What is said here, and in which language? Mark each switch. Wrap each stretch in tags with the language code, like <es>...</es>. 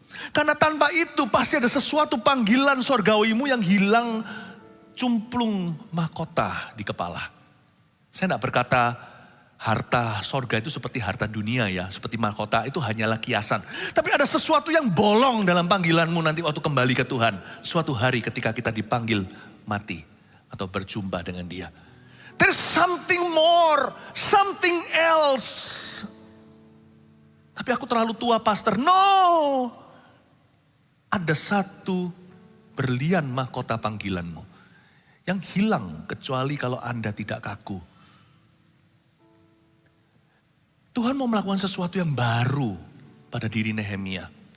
<id>Karena tanpa itu pasti ada sesuatu panggilan sorgawimu yang hilang cumplung mahkota di kepala. Saya tidak berkata harta sorga itu seperti harta dunia ya. Seperti mahkota itu hanyalah kiasan. Tapi ada sesuatu yang bolong dalam panggilanmu nanti waktu kembali ke Tuhan. Suatu hari ketika kita dipanggil mati atau berjumpa dengan dia.</id> <en>There's something more, something else.</en> <id>Tapi aku terlalu tua pastor. No. Ada satu berlian mahkota panggilanmu. Yang hilang kecuali kalau Anda tidak kaku. Tuhan mau melakukan sesuatu yang baru pada diri Nehemia.</id>